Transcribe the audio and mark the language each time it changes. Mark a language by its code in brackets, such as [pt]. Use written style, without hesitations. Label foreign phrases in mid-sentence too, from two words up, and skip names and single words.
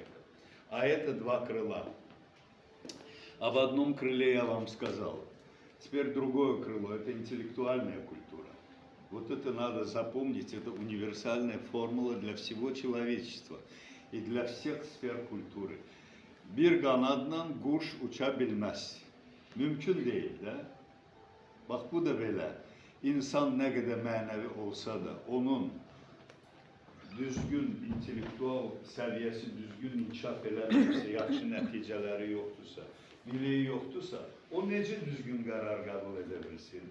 [ru] А это два крыла. Об одном крыле я вам сказал. Теперь другое крыло – это интеллектуальная культура. Вот это надо запомнить, это универсальная формула для всего человечества и для всех sfer культуры. [az] Bir qanadla quş uça bilməz. Mümkün değil, de. Bak bu da belə. İnsan nə qədər mənəvi olsa da, onun düzgün intellektual səviyyəsi düzgün inkişaf eləmirsə, yaxşı nəticələri yoxdursa, biliyi yoxdursa, o necə düzgün qərar qəbul edə bilsin?